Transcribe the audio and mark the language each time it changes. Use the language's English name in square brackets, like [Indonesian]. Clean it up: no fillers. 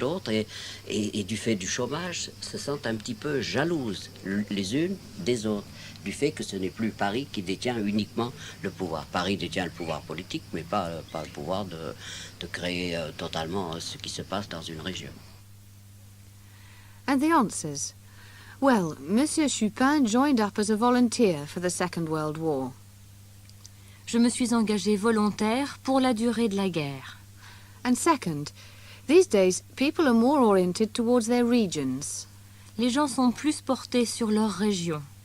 [French] Et du fait du chômage, se sentent un petit peu jalouses les unes des autres, du fait que ce n'est plus Paris qui détient uniquement le pouvoir. Paris détient le pouvoir politique, mais pas le pouvoir de créer totalement ce qui se passe dans une région. [English] And the answers? Well, Monsieur Chupin joined up as a volunteer for the Second World War. [French] Je me suis engagée volontaire pour la durée de la guerre. [English] And second, these days people are more oriented towards their regions. [French] Les gens sont plus portés sur leur région.